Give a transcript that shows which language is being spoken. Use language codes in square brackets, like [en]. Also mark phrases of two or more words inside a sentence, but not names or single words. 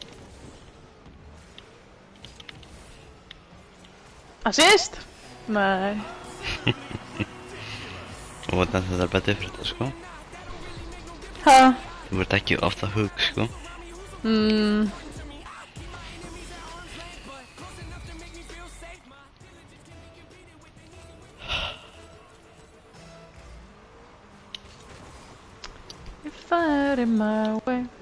[is] Assist? Nei. Og þetta er bara different, sko. Ha? Þú ert ekki [en] off the hook, [is] sko. [en] If I had it my way.